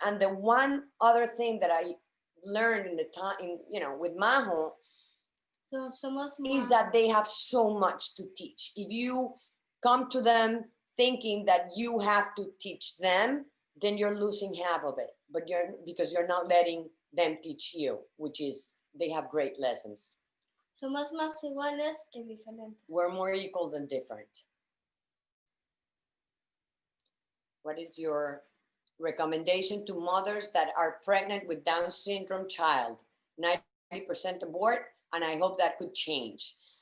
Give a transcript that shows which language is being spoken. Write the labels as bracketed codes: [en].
[en] And the one other thing that I learned in the time, with Majo, is that they have so much to teach. If you come to them thinking that you have to teach them, then you're losing half of it. Because you're not letting them teach you, which is they have great lessons. [es] Somos más iguales que diferentes. [en] We're more equal than different. What is your recommendation to mothers that are pregnant with Down syndrome child? 90% abort, and I hope that could change.